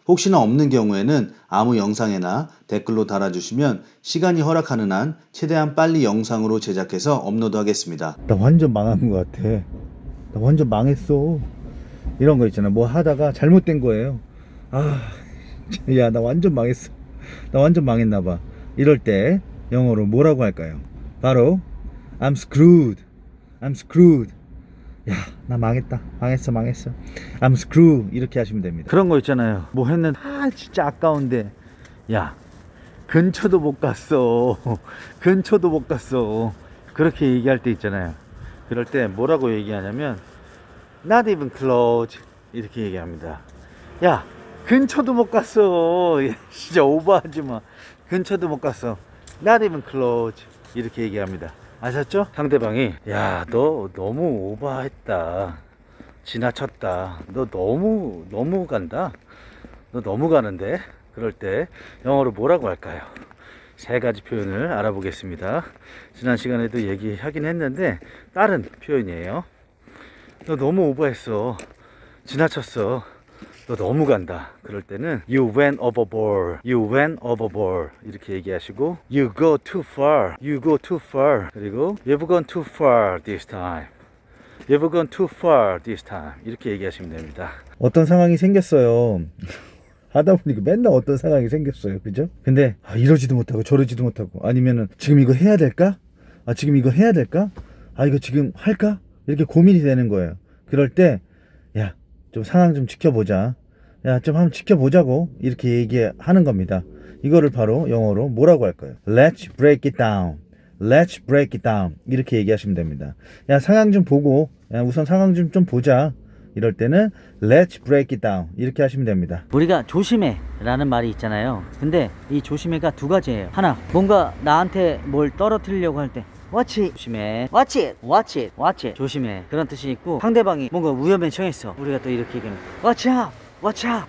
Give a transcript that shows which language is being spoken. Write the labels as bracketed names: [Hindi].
[Korean] 혹시나 없는 경우에는 아무 영상에나 댓글로 달아주시면 시간이 허락하는 한 최대한 빨리 영상으로 제작해서 업로드하겠습니다. 나 완전 망한 것 같아. 나 완전 망했어. 이런 거 있잖아. 뭐 하다가 잘못된 거예요. 야, 나 완전 망했어. 나 완전 망했나 봐. 이럴 때 영어로 뭐라고 할까요? [English] 바로 I'm screwed. I'm screwed. [Korean] 야, 나 망했다. 망했어. I'm screwed. 이렇게 하시면 됩니다. 그런 거 있잖아요. 뭐 했는데 진짜 아까운데, 야, 근처도 못 갔어. 근처도 못 갔어. 그렇게 얘기할 때 있잖아요. 그럴 때 뭐라고 얘기하냐면 [English] Not even close. [Korean] 이렇게 얘기합니다. 야, 근처도 못 갔어. 야, 진짜 오버하지 마. 근처도 못 갔어. [English] Not even close. [Korean] 이렇게 얘기합니다. 아셨죠? 상대방이 야, 너 너무 오버했다. 지나쳤다. 너 너무 간다. 너 너무 가는데. 그럴 때 영어로 뭐라고 할까요? 세 가지 표현을 알아보겠습니다. 지난 시간에도 얘기하긴 했는데 다른 표현이에요. 너 너무 오버했어. 지나쳤어. 너 너무 간다. 그럴 때는 [English] You went overboard. You went overboard. [Korean] 이렇게 얘기하시고 [English] You go too far. You go too far. 그리고 You've gone too far this time. You've gone too far this time. [Korean] 이렇게 얘기하시면 됩니다. 어떤 상황이 생겼어요. 하다 보니까 맨날 어떤 상황이 생겼어요. 그죠? 근데 이러지도 못하고 저러지도 못하고 아니면은 지금 이거 해야 될까? 지금 이거 해야 될까? 이거 지금 할까? 이렇게 고민이 되는 거예요. 그럴 때 야, 좀 상황 좀 지켜보자. 야, 좀 한번 지켜보자고 이렇게 얘기하는 겁니다. 이거를 바로 영어로 뭐라고 할까요? [English] Let's break it down. Let's break it down. [Korean] 이렇게 얘기하시면 됩니다. 야, 상황 좀 보고 야, 우선 상황 좀 보자. 이럴 때는 [English] Let's break it down. [Korean] 이렇게 하시면 됩니다. 우리가 조심해 라는 말이 있잖아요. 근데 이 조심해가 두 가지예요. 하나, 뭔가 나한테 뭘 떨어뜨리려고 할 때 [English] Watch it. [Korean] 조심해. [English] Watch it. Watch it. Watch it. 조심해. [Korean] 그런 뜻이 있고 상대방이 뭔가 위험에 처했어. 우리가 또 이렇게 얘기하면 [English] Watch out. Watch out.